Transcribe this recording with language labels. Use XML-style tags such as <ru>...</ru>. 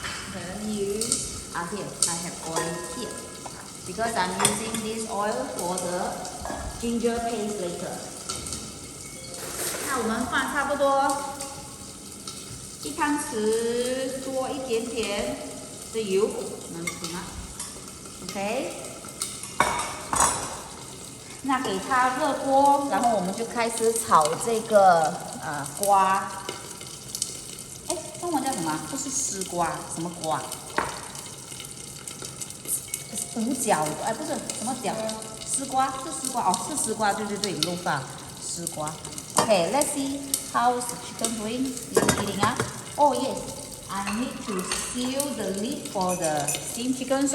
<en>Okay, let me use here. I have oil here because I'm using this oil for the ginger paste later.</en> <zh>那我们放差不多1汤匙多一点点的油，能行吗 ？OK。那给它热锅，然后我们就开始炒这个瓜。哎，中文叫什么？不是丝瓜，什么瓜？五角，哎，不是什么角？丝瓜，是丝瓜哦，是丝瓜，对对对 ，loofa， 丝瓜。</zh> <en>Okay, let's see how's the chicken doing. Is it heating up? Oh yes, I need to seal the lid for the steamed chicken.</en>